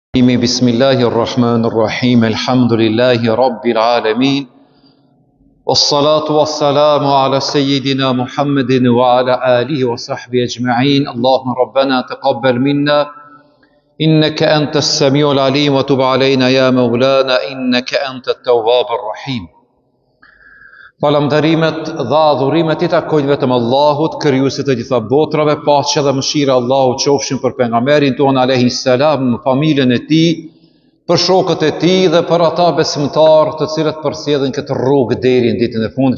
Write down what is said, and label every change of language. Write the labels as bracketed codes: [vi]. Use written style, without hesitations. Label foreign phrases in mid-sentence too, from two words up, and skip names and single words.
[ar] بسم الله الرحمن الرحيم. الحمد لله رب العالمين. والصلاة والسلام على سيدنا محمد وعلى آله وصحبه أجمعين. اللهم ربنا تقبل منا إنك أنت السميع العليم وتب علينا يا مولانا إنك أنت التواب الرحيم. [sq] Falënderimet dhe adhurimet I takojnë vetëm Allahut, krijuesit të gjitha botrave, paqja dhe mëshira e Allahut qofshin për pejgamberin ton [ar] عليه السلام, [sq] familjen e tij, për shokët e tij dhe për ata besimtarë të cilët përsëllin këtë rrugë deri në ditën e fundit.